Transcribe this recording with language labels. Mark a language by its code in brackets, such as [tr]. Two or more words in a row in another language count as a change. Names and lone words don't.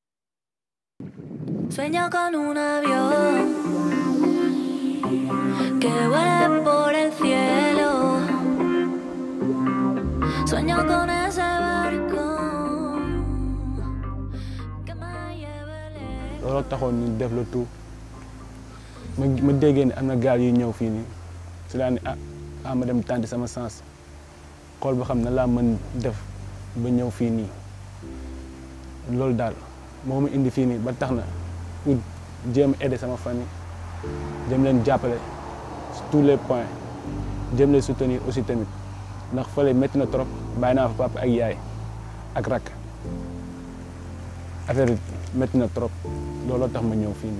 [es] Sueño con un avión que vuele por el cielo. Sueño con ese barco que me lleve lejos. [wo] looloo taxoon ñu def [fr] le tout [wo] ma déggee ne am na gaal yuy ñëw fii nii si laa ne ma dem tànn sama sens xool ba xam ne laa mën def ba ñëw fii nii loolu daal moo ma indi fii nii ba tax na pour jéem a aider sama famille jéem leen jàppale [fr] sur tous les points [wo] jéem leen soutenir aussi tamit ndax fële métti na trop bàyyi naa fa papa ak yaay ak rakk affaire bi métti na trop looloo tax ma ñëw fii nii.